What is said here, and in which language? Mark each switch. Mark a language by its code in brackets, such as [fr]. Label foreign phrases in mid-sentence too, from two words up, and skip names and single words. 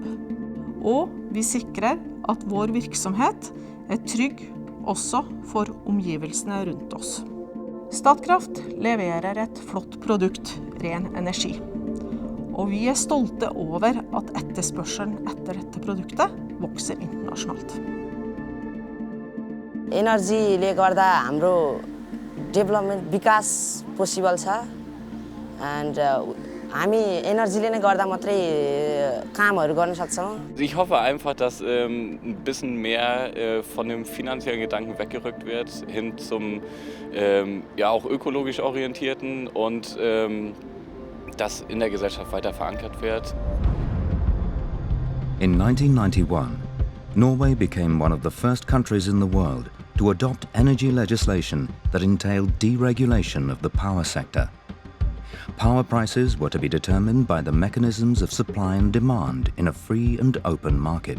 [no] Og vi sikrer at vår virksomhet trygg også for omgivelsene rundt oss. Statkraft leverer et flott produkt, ren energi. Og vi stolte over at etterspørselen etter dette produktet vokser internasjonalt. [ne] Energiले गर्दा हाम्रो डेभलपमेन्ट विकास पोसिबल छ and हामी एनर्जीले नै गर्दा मात्रै कामहरु गर्न सक्छौं. [de] Ich hoffe einfach, dass ein bisschen mehr von dem finanziellen Gedanken weggerückt wird hin zum ja auch ökologisch orientierten und das in der Gesellschaft weiter verankert wird. [en] In 1991, Norway became one of the first countries in the world to adopt energy legislation that entailed deregulation of the power sector. Power prices were to be determined by the mechanisms of supply and demand in a free and open market.